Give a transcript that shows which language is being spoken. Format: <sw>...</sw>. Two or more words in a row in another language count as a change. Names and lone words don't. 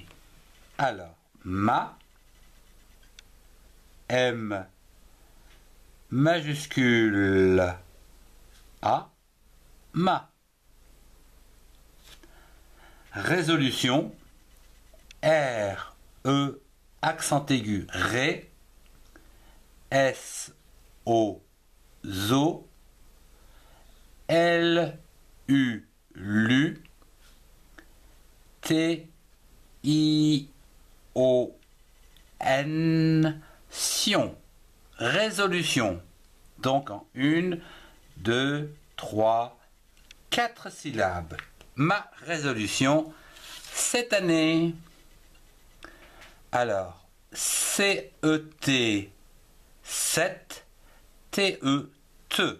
<fr>Alors, ma, M, majuscule, A, ma. Résolution, R, E, accent aigu, Ré, S, O, zo, L, U, lu, T, I, O, N, sion. Résolution. Donc en 1, 2, 3, 4 syllabes. Ma résolution cette année. Alors, C-E-T, 7, T-E, te.</fr>